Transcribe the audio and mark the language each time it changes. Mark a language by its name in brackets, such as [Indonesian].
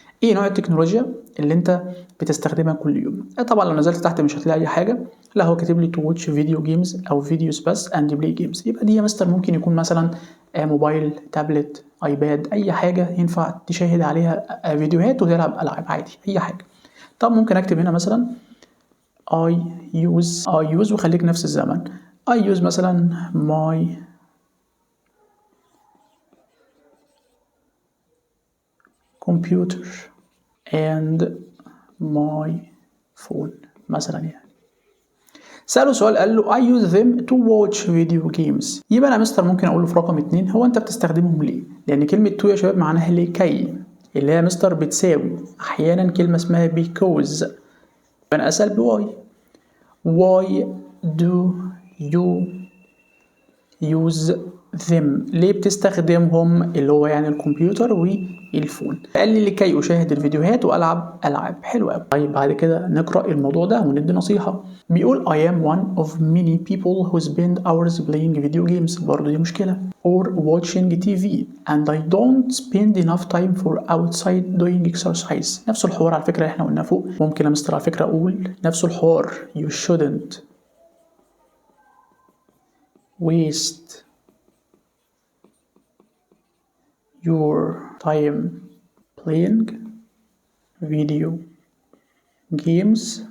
[Arabic] ايه نوع التكنولوجيا اللي انت بتستخدمها كل يوم؟ طبعا لو نزلت تحت مش هتلاقي اي حاجه، لا هو كاتب لي [English] To watch video games او videos بس and play games. [Arabic] يبقى دي يا مستر ممكن يكون مثلا موبايل، تابلت، ايباد، اي حاجه ينفع تشاهد عليها فيديوهات وتلعب العاب عادي، اي حاجه. طب ممكن اكتب هنا مثلا [English] I use [Arabic] وخليك نفس الزمن. [English] I use مثلا my computer and my phone مثلا يعني. [Arabic] سأله سؤال قال له [English] I use them to watch video games. [Arabic] يبقى أنا مستر ممكن أقول له في رقم 2 هو أنت بتستخدمهم ليه؟ لأن كلمة to يا شباب معناها لكي، اللي هي مستر بتساوي أحيانا كلمة اسمها because. فأنا أسأل بواي. [English] Why do you use them؟ [Arabic] ليه بتستخدمهم؟ اللي هو يعني الكمبيوتر والفون. قال لي لكي أشاهد الفيديوهات وألعب ألعاب. حلو قوي. طيب بعد كده نقرأ الموضوع ده وندي نصيحة. [English] بيقول I am one of many people who spend hours playing video games. [Arabic] برضه دي مشكلة. [English] Or watching TV and I don't spend enough time for outside doing exercise. [Arabic] نفس الحوار على فكرة اللي احنا قلناه فوق. ممكن يا مستر على فكرة أقول نفس الحوار [English] you shouldn't waste your time playing video games.